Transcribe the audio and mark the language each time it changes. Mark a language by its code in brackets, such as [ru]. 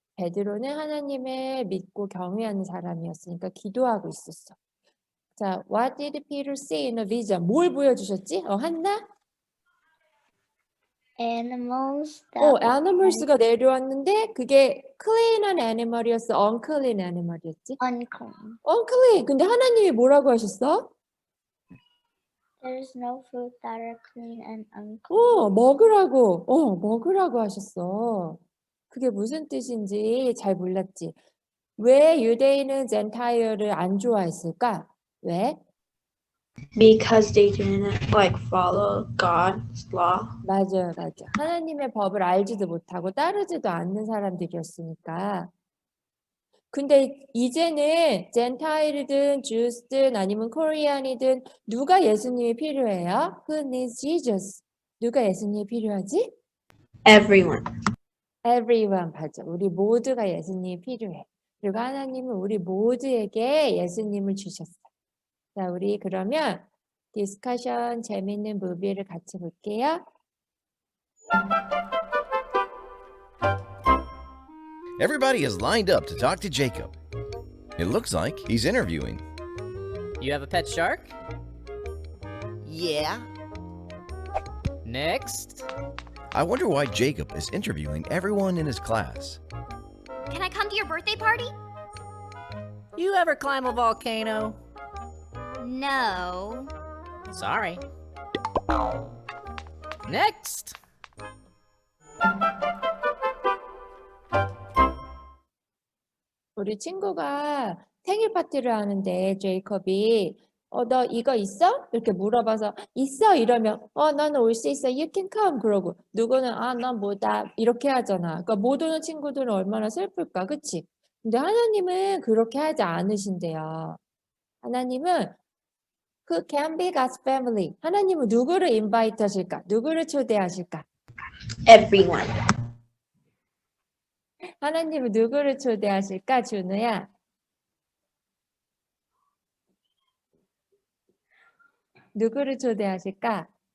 [ko] 베드로는 하나님을 믿고 경외하는 사람이었으니까 기도하고 있었어. 자, [en] what did Peter see in a vision? [ko] 뭘 보여주셨지? 한나? [en] Animals that [ko] animals가 내려왔는데 그게 clean한 animal이었어? unclean animal이었지? [en] unclean. unclean. [ko] 근데 하나님이 뭐라고 하셨어? [en] There's no food that are clean and unclean. [ko] 먹으라고 하셨어. 그게 무슨 뜻인지 잘 몰랐지. 왜 유대인은 젠타이어를 안 좋아했을까? 왜? [en] Because they didn't like follow God's law. [ko] 맞아요, 맞아. 하나님의 법을 알지도 못하고 따르지도 않는 사람들이었으니까. 근데 이제는 젠타일이든 주스든 아니면 코리안이든 누가 예수님이 필요해요? [en] Who needs Jesus? [ko] 누가 예수님이 필요하지? [en] Everyone. [ko] Everyone, 맞아. 우리 모두가 예수님이 필요해. 그리고 하나님은 우리 모두에게 예수님을 주셨어요. 자, 우리 그러면 디스커션 재밌는 무비를 같이 볼게요. [en] Everybody is lined up to talk to Jacob. It looks like he's interviewing. You have a pet shark? Yeah. Next. I wonder why Jacob is interviewing everyone in his class. Can I come to your birthday party? You ever climb a volcano? No. Sorry. Next. [ko] 우리 친구가 생일 파티를 하는데 제이콥이 너 이거 있어? 이렇게 물어봐서 있어 이러면 나는 올 수 있어. [en] You can come [ko] 그러고 누구는 난 뭐다 이렇게 하잖아. 그러니까 못 오는 친구들은 얼마나 슬플까, 그치? 근데 하나님은 그렇게 하지 않으신대요. 하나님은 그 [en] can be God's family. [ko] 하나님은 누구를 invite 하실까? 누구를 초대하실까? [en] Everyone. [ko] 하나님은 누구를 초대하실까, 준우야? 누구를 초대하실까?